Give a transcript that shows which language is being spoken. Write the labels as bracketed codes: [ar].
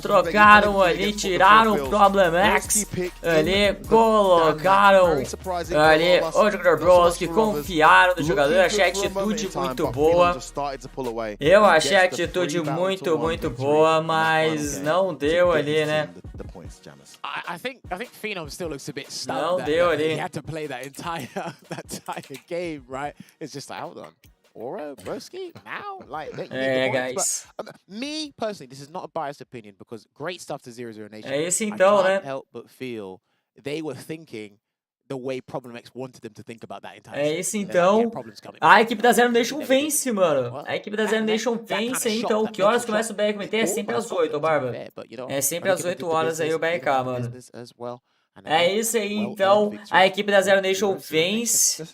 [pt] Trocaram ali, tiraram o ProblemX ali, colocaram ali o jogador Bros, que confiaram no jogador. Achei a atitude muito boa. Eu achei a atitude muito boa, mas não deu ali, né? [en] I think Phenom still looks a bit stunned. [pt] Não deu ali. [en] He had to play that entire game, right? It's just like, hold on. Aura, Broski, now? Like, guys. But, me, personally, this is not a biased opinion because great stuff to 00 Nation. [pt] É isso então, né? [en] I can't help but feel they were thinking the way ProblemX wanted them to think about that entire [pt] É isso então. A equipe da Zero Nation vence, mano. A equipe da Zero Nation vence, então. Que horas começa o BRKMT? É sempre às 8, Barba. É sempre às 8 horas aí o BRK, mano. É isso aí, então. A equipe da Zero Nation vence.